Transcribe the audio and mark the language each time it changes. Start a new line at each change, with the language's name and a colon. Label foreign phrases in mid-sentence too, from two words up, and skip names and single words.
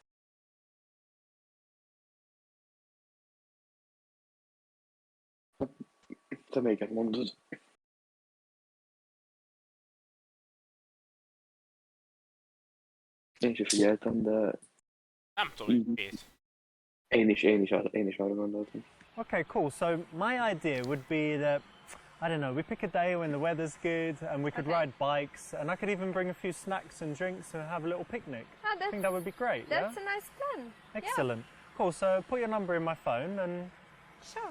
Hungarian: Te melyiket mondod? Én sem figyeltem, de Nem tudom, hogy két. én is arra gondoltam.
English: Okay, cool. So my idea would be that, I don't know, we pick a day when the weather's good and we could Okay. ride bikes, and I could even bring a few snacks and drinks and have a little picnic. Ah, I think that would be great, That's yeah? a nice plan. Excellent. Cool, so put your number in my phone and Sure.